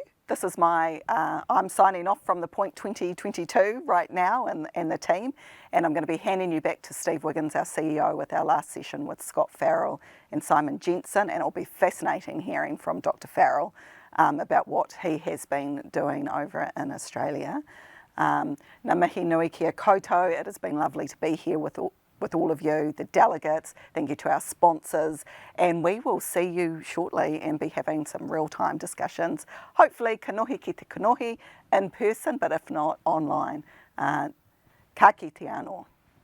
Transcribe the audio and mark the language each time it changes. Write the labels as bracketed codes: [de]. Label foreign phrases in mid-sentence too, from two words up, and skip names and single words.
[en] This is I'm signing off from the Point 2022 right now and the team, and I'm going to be handing you back to Steve Wiggins, our CEO, with our last session with Scott Farrell and Simon Jensen, and it'll be fascinating hearing from Dr. Farrell about what he has been doing over in Australia. [mi] Ngā mihi nui kia koutou. [en] It has been lovely to be here with all of you, the delegates. Thank you to our sponsors, and we will see you shortly and be having some real-time discussions, hopefully [mi] kanohi ki te kanohi [en] in person, but if not, online. [mi] Ka kite anō.